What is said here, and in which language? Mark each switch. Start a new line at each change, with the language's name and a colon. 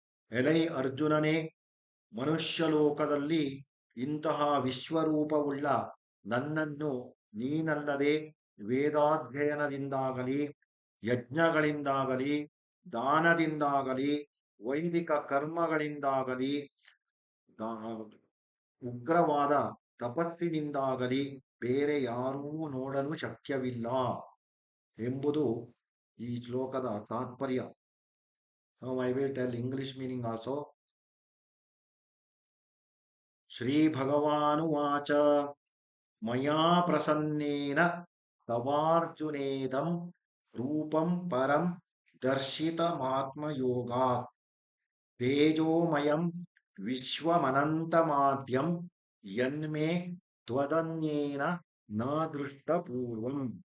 Kannada: ಎಲೈ ಅರ್ಜುನನೇ, ಮನುಷ್ಯ ಲೋಕದಲ್ಲಿ ಇಂತಹ ವಿಶ್ವರೂಪವುಳ್ಳ ನನ್ನನ್ನು ನೀನಲ್ಲದೆ ವೇದಾಧ್ಯಯನದಿಂದಾಗಲಿ, ಯಜ್ಞಗಳಿಂದಾಗಲಿ, ದಾನದಿಂದಾಗಲಿ, ವೈದಿಕ ಕರ್ಮಗಳಿಂದಾಗಲಿ, ಉಗ್ರವಾದ ತಪಸ್ಸಿನಿಂದಾಗಲಿ ಬೇರೆ ಯಾರೂ ನೋಡಲು ಶಕ್ಯವಿಲ್ಲ ಎಂಬುದು ಈ ಶ್ಲೋಕದ ತಾತ್ಪರ್ಯ.
English: Now I will tell English meaning also.
Sanskrit: Shri ಭಗವಾನುವಾಚ ಮಯಾ ಪ್ರಸನ್ನೇನ ತವಾರ್ಜುನೇದಂ ರೂಪಂ ಪರಂ ದರ್ಶಿತಮಾತ್ಮಯೋಗಾತ್ ತೇಜೋಮಯಂ ವಿಶ್ವಮನಂತಮಾದ್ಯಂ ಯನ್ಮೇ ತ್ವದನ್ಯೇನ ನ ದೃಷ್ಟಪೂರ್ವಂ.